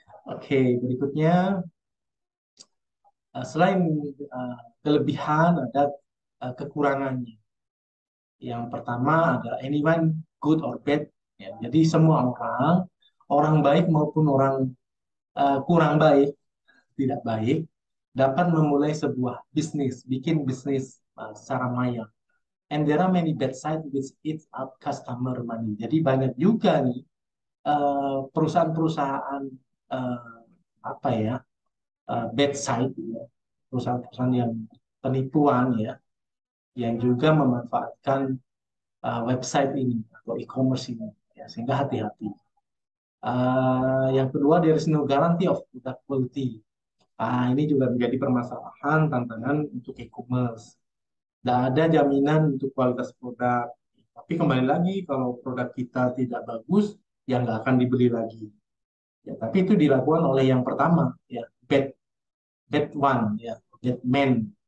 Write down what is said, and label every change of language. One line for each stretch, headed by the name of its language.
Indonesian: Oke, berikutnya selain kelebihan ada kekurangannya. Yang pertama ada
English: anyone good or bad,
Indonesian: ya. Jadi semua orang, orang baik maupun orang kurang baik, tidak baik, dapat memulai sebuah bisnis, bikin bisnis secara maya.
English: And there are many bad side which eats up customer money.
Indonesian: Jadi banyak juga nih perusahaan-perusahaan uh, apa ya,
English: bad side,
Indonesian: ya. Perusahaan-perusahaan yang penipuan, ya, yang juga memanfaatkan website ini atau e-commerce ini, ya, sehingga hati-hati. Yang kedua,
English: there is no guarantee of product quality.
Indonesian: Ini juga menjadi permasalahan, tantangan untuk e-commerce. Tidak ada jaminan untuk kualitas produk. Tapi kembali lagi, kalau produk kita tidak bagus, ya nggak akan dibeli lagi. Ya, tapi itu dilakukan oleh yang pertama, ya,
English: bad, bad one,
Indonesian: ya,
English: bad man.